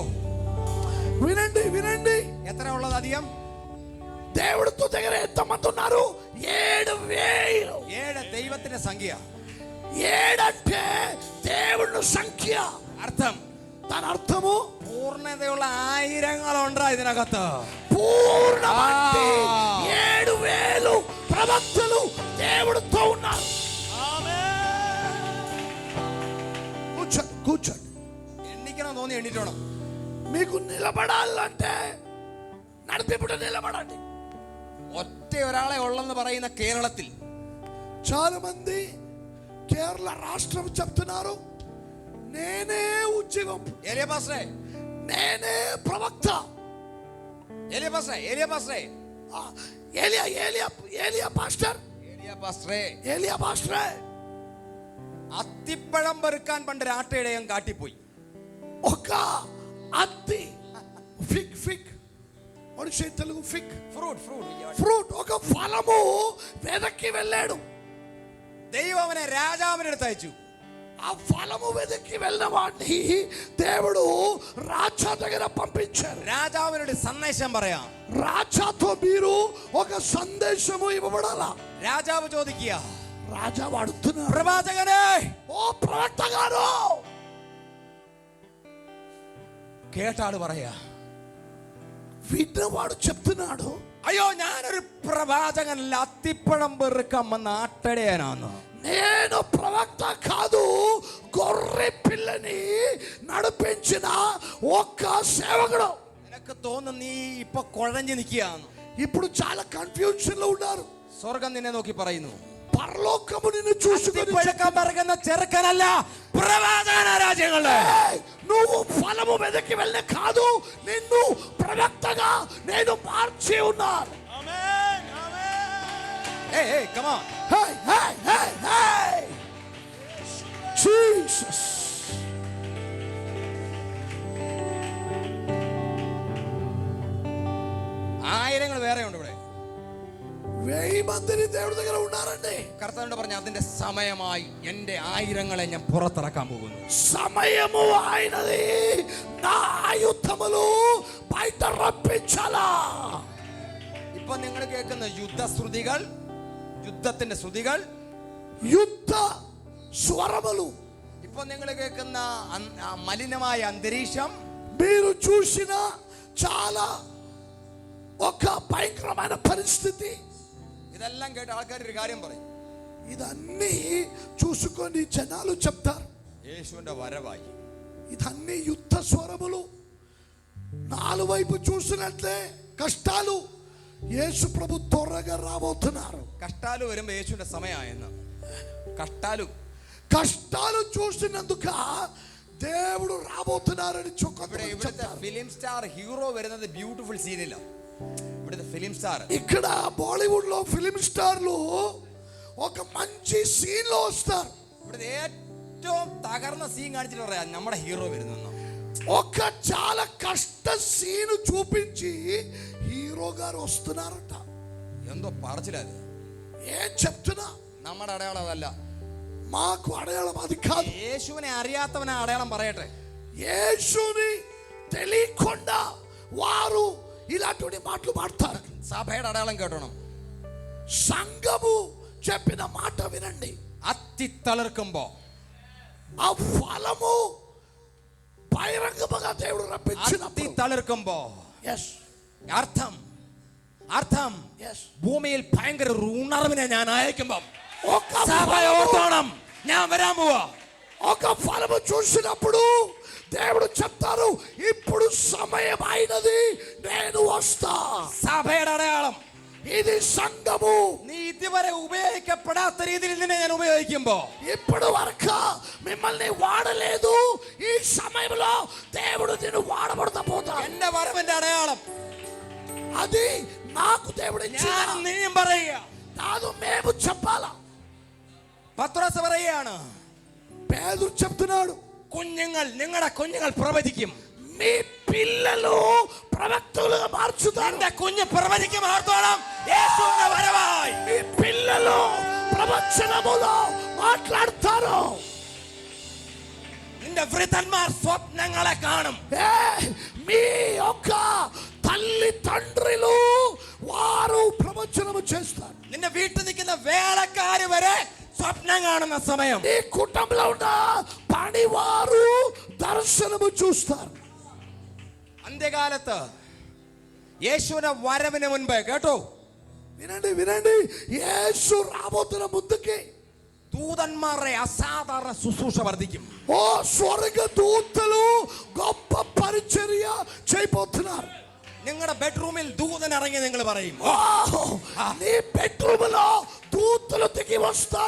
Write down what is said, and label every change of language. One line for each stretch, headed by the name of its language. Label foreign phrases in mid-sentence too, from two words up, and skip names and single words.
Telugu: వినండి వినండి.
Malayalam: എത്ര ഉള്ളത് അധികം?
Telugu: దేవుడితో దగ్గర ఎంతమంది ఉన్నారు? 7000.
Malayalam: 7 ദൈവത്തിന്റെ സംഖ്യ.
Telugu: 7 అంటే దేవుడి సంఖ్య.
Malayalam: അർത്ഥം,
Telugu: దాని అర్థము
Malayalam: പൂർണ്ണതയുള്ള ആയിരങ്ങളുണ്ടാ ഇതിനകത്ത്.
Telugu: పూర్ణమంటే 7000 ప్రవక్తలు దేవుడితో ఉన్నారు. కూర్చోండి కూర్చోండి.
Malayalam: എണ്ണിക്കണം തോന്നി എണ്ണിട്ടോണം.
Telugu: మీకు నిలబడాలంటే నడిపిపుట నిలబడండి.
Malayalam: ഒറ്റ ഒരാളെ ഉള്ളെന്ന് പറയുന്ന കേരളത്തിൽ
Telugu: చాలా మంది కేరళ రాష్ట్రం చెప్తున్నారు, నేనే ఉద్యోగం,
Malayalam: ഏലിയ പാസ്റ്ററെ,
Telugu: నేనే ప్రవక్త.
Malayalam: ഏലിയ പാസ്റ്ററെ, ഏലിയ പാസ്റ്ററെ,
Telugu: ఏలియా ఏలియా ఏలియా పాస్టర్,
Malayalam: ഏലിയ പാസ്റ്ററെ,
Telugu: ఏలియా పాస్టరే.
Malayalam: അത്തിപ്പഴം പെറുക്കാൻ പണ്ട് രാട്ടയിടയം കാട്ടിപ്പോയി.
Telugu: ఒక అత్తి ఫిగ్ ఫిగ్ ఒడిషే తెలుగు
English: fig fruit
Telugu: ఒక ఫలము వెదకి వెళ్ళాడు.
Malayalam: ദൈവം അവനെ രാജാവിന്റെ അടുത്ത് അയച്ചു.
Telugu: ఆ ఫలము వెదకి వెళ్ళిన వాడిని దేవుడు రాజా దగ్గర పంపించారు.
Malayalam: രാജാവിനോട് സന്ദേശം പറയാം.
Telugu: రాజాతో మీరు ఒక సందేశము ఇవ్వబడాలా.
Malayalam: രാജാവ് ചോദിക്കുക,
Telugu: రాజావు అడుగుతున్నాడు,
Malayalam: പ്രവാചകനെ,
Telugu: ఓ ప్రవక్త గారు.
Malayalam: കേട്ടാള് പറയാ,
Telugu: విన్నవాడు చెప్తున్నాడు,
Malayalam: അയ്യോ ഞാനൊരു പ്രവാചകനല്ല, അത്തിപ്പഴം പെറുക്കാൻ വന്ന ആട്ടിടയനാണ്.
Telugu: నేను ప్రవక్త కాదు, గొర్రె పిల్లని నడిపించిన ఒక్క సేవకుడు.
Malayalam: നിനക്ക് തോന്നുന്നു നീ ഇപ്പൊ കുഴഞ്ഞു നിൽക്കുകയാണ്.
Telugu: ఇప్పుడు చాలా కన్ఫ్యూజన్ లో ఉన్నారు.
Malayalam: സ്വർഗം നിന്നെ നോക്കി പറയുന്നു,
Telugu: పరలోకము నిన్ను చూసుకొని
Malayalam: പറയുന്ന చెరకనല്ല, ప్రవాచకన రాజ్యങ്ങളെ.
Telugu: నువ్వు ఫలము వెదకి వెళ్ళే కాదు, నిన్ను ప్రవక్తగా నేను మార్చి ఉన్నాను. ఆమేన్, ఆమేన్.
English: hey hey come on. hey hey hey hey Jesus.
Malayalam: ആയിരങ്ങൾ വേറെ ഉണ്ട് ഇവിടെ.
Telugu: 1000 మందిని దేవుడి దగ్గర ఉన్నారండి.
Malayalam: കർത്താവിനോട് പറഞ്ഞു, അതിന്റെ സമയമായി, എന്റെ ആയിരങ്ങളെ ഞാൻ പുറത്തിറക്കാൻ പോകുന്നു.
Telugu: సమయము అయినది, నా ఆయుధములు బయట రప్పించాలా.
Malayalam: ഇപ്പൊ നിങ്ങൾ കേൾക്കുന്ന യുദ്ധശ്രുതികൾ, യുദ്ധത്തിന്റെ ശ്രുതികൾ,
Telugu: యుద్ధ స్వరములు,
Malayalam: ഇപ്പൊ നിങ്ങൾ കേൾക്കുന്ന മലിനമായ അന്തരീക്ഷം,
Telugu: మీరు చూసిన చాలా ఒక భయంకరమైన పరిస్థితి,
Malayalam: ഇതെല്ലാം കേട്ട് ആൾക്കാർ ഒരു കാര്യം പറയും,
Telugu: ఇదన్నీ చూసుకొని జనాలు చెప్తారు,
Malayalam: യേശുവിന്റെ വരവായി.
Telugu: ఇదన్నీ యుద్ధ స్వరములు. నాలుగు వైపు చూసినట్లే కష్టాలు. యేసు ప్రభు త్వరగా రాబోతున్నారు.
Malayalam: കഷ്ടാലു വരുമ്പോ യേശുവിന്റെ സമയമായെന്ന്.
Telugu: కష్టాలు చూసినందుక దేవుడు రాబోతున్నారని
Malayalam: ഇവിടുത്തെ
English: film star hero
Malayalam: വരുന്നത് ബ്യൂട്ടിഫുൾ സീനില്ല. ഇവിടുത്തെ
English: film star,
Telugu: ఇక్కడ బాలీవుడ్ లో ఫిలిం స్టార్లు ఒక మంచి సీన్ లో వస్తారు.
Malayalam: ഇവിടുത്തെ ഏറ്റവും തകർന്ന സീൻ കാണിച്ചിട്ട് പറയാ നമ്മുടെ ഹീറോ വരുന്നു.
Telugu: ఒక చాలా కష్ట సీన్ చూపించి హీరో గారు వస్తున్నారట.
Malayalam: എന്തോ പറച്ചില്ലത്.
Telugu: ఏం చెప్తున్నా,
Malayalam: നമ്മുടെ അടയാളം അതല്ല.
Telugu: మాకు అడయాళం అది కాదు.
Malayalam: യേശുവിനെ അറിയാത്തവനെ അടയാളം പറയട്ടെ.
Telugu: యేసుని తెలియకుండా వారు ఇలాంటి మాటలు మాట్లాడతారు.
Malayalam: സഭയുടെ അടയാളം കേട്ടോണം.
Telugu: సంఘము చెప్పిన మాట వినండి.
Malayalam: അത്തി തളിർക്കുമ്പോ
Telugu: ఆ ఫలము బహిరంగముగా దేవుడు
Malayalam: അത്തി
Telugu: రప్పించినప్పుడు,
Malayalam: തളിർക്കുമ്പോ അർത്ഥം ഭൂമിയിൽ ഭയങ്കര ഒരു ഉണർവിനെ ഞാൻ അയക്കുമ്പോ സഭ ഓർത്തോണം, ഞാൻ വരാൻ പോവാ.
Telugu: ఒక ఫలము చూసినప్పుడు దేవుడు చెప్తారు, ఇప్పుడు సమయం అయినది, నేను వస్తా.
Malayalam: സഭയുടെ അടയാളം
Telugu: ఇది సంఘము.
Malayalam: നീ ഇതുവരെ ഉപയോഗിക്കപ്പെടാത്ത രീതിയിൽ നിന്നെ ഞാൻ ഉപയോഗിക്കുമ്പോ,
Telugu: ఇప్పటి వరకు మిమ్మల్ని వాడలేదు, ఈ సమయంలో దేవుడు నిన్ను వాడబడతా పోతాడు.
Malayalam: എന്റെ വരവിന്റെ അടയാളം
Telugu: అది నాకు దేవుడు
Malayalam: ഞാൻ നീയും പറയുക.
Telugu: కాదు, మేము చెప్పాలా.
Malayalam: പത്രോസ് പറയുകയാണ്,
Telugu: పేదరు చెప్తున్నాడు,
Malayalam: നിങ്ങളുടെ കുഞ്ഞുങ്ങൾ പ്രവചിക്കും.
Telugu: మీ పిల్లలు ప్రవక్తలుగా మార్చుతారు.
Malayalam: എന്റെ കുഞ്ഞ് പ്രവചിക്കും. ഓർത്തോളം, യേശുവിന്റെ വരവായി.
Telugu: మీ పిల్లలు ప్రవచనములో మాట్లాడతారు.
Malayalam: നിന്റെ വൃദ്ധന്മാർ സ്വപ്നങ്ങളെ കാണും.
Telugu: మీ యొక్క తల్లి తండ్రులు వారు ప్రవచనము చేస్తారు.
Malayalam: നിന്റെ വീട്ടിൽ നിൽക്കുന്ന വേലക്കാര് വരെ സ്വപ്നം കാണുന്ന സമയം.
Telugu: నీ కుటుంబంలో ఉన్న పనివారు దర్శనము చూస్తారు.
Malayalam: അന്ത്യകാലത്ത് യേശുവിന്റെ വരവിന് മുൻപ് കേട്ടോ,
Telugu: వినండి వినండి, యేసు రాబోతున్న ముందుకి
Malayalam: ദൂതന്മാരുടെ അസാധാരണ ശുശ്രൂഷ വർദ്ധിക്കും.
Telugu: ఓ స్వర్గ దూతలు గొప్ప పరిచర్య చేయబోతున్నారు.
Malayalam: നിങ്ങളുടെ ബെഡ്റൂമിൽ ദൂതൻ ഇറങ്ങി നിങ്ങൾ പറയും.
Telugu: నీ బెడ్రూమ్ లో దూతలు దిగి వస్తారు.